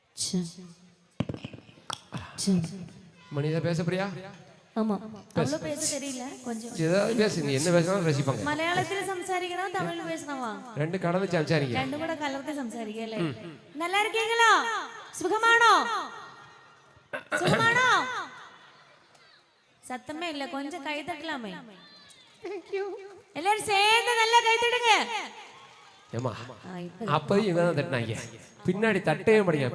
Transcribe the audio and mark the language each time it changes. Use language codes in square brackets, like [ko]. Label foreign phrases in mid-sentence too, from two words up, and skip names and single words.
[ta] மனிதா பேச பிரியா? ஆமா, அவ்வளவு பேச தெரியல. கொஞ்சம் ஏதாவது பேசு, நீ என்ன பேசினாலும் ரசிப்பாங்க. [ml] മലയാളത്തിൽ സംസാരിക്കണോ തമിഴിൽ பேசണமா? [ta] ரெண்டு கலந்து സംസാരിക്കുക. [ml] രണ്ടും കൂടെ കലർത്തി സംസാരിക്കല്ലേ? [ta] நல்லா இருக்கீங்களா? சுகமானோ? சுகமானோ? சத்தமே இல்ல, கொஞ்சம் கை தட்டலாமே. எல்லாரும் சேர்ந்து நல்லா கை தட்டுங்க. ஏமா அப்போதையும் இவங்க தான் தட்டினாங்க, பின்னாடி தட்டவே மாட்டேங்க.